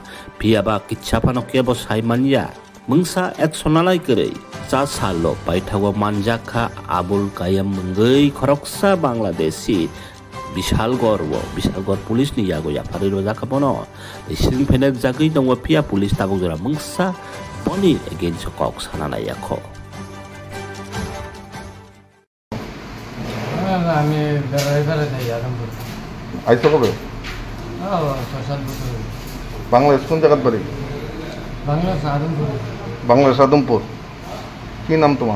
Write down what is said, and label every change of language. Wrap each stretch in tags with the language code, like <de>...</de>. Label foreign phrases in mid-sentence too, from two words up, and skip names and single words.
<trp>Piaba kitchapano kebo sai manja. Mungsa eksonalai kerei cha salo paithago manjakha Abul Kayam munggai koroksa Bangladeshi Bishalgor police ni yago ya parido jakabono siring phenek jagui dongwa pia police tabuk jora mungsa boni against kok sanana yakho</trp> <bn>আমি বেড়াইবার যাই আলমপুর আইসো কবে সোশ্যাল বছর বাংলাদেশ কোন জায়গার বাড়ি বাংলাদেশ আদমপুর বাংলাদেশ আদমপুর কি নাম তোমার</bn>